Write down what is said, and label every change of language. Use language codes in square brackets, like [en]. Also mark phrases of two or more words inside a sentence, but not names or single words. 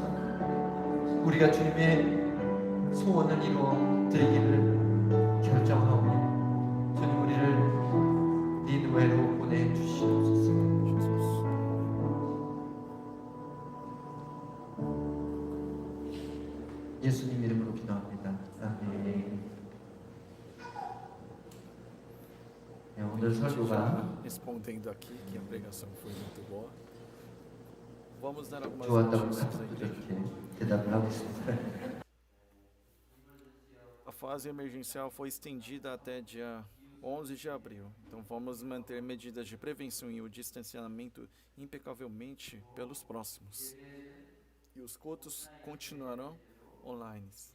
[ko] 우리가 주님의 소원을 이루어 드리기를 결정하오니 주님, 우리를 니느웨로 보내주시옵소서. 예수님 이름으로 기도합니다. 아멘. 네, 오늘 설교가 [pt] Respondendo aqui que a pregação foi muito boa. Vamos dar algumas [ko] 좋았다고 [pt] notícias à igreja. [ko] 이렇게 대답을 하고 있습니다. [pt] A fase emergencial foi estendida até dia 11 de abril. Então vamos manter medidas de prevenção e o distanciamento impecavelmente pelos próximos. E os cultos continuarão online.